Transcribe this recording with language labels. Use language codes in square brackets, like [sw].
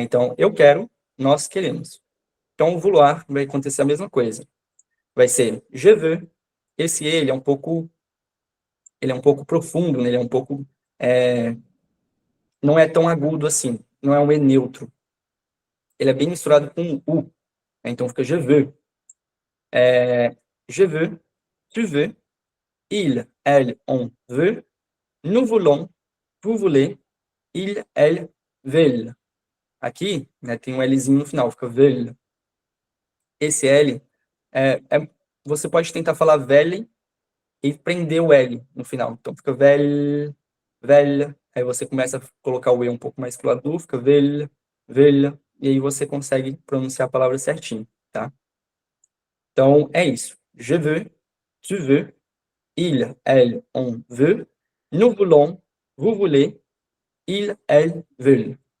[pt] Então, eu quero, nós queremos. Então, o vouloir vai acontecer a mesma coisa. Vai ser [fr] je veux. [pt] Esse ele é um pouco profundo, né? Ele é um pouco não é tão agudo assim, não é um E neutro. Ele é bem misturado com U, né? Então fica [fr] je veux. Je veux, tu veux, il, elle, on veut, nous voulons, vous voulez, il, elle, veulent. [pt] Aqui, né, tem um Lzinho no final, fica veulent. Esse L, você pode tentar falar veulent e prender o L no final. Então fica velha, aí você começa a colocar o E um pouco mais pro lado, fica velha, e aí você consegue pronunciar a palavra certinho, tá? Então, é isso. [fr] Je veux, tu veux, il, elle, on veut, nous voulons, vous voulez, il, elle, veulent.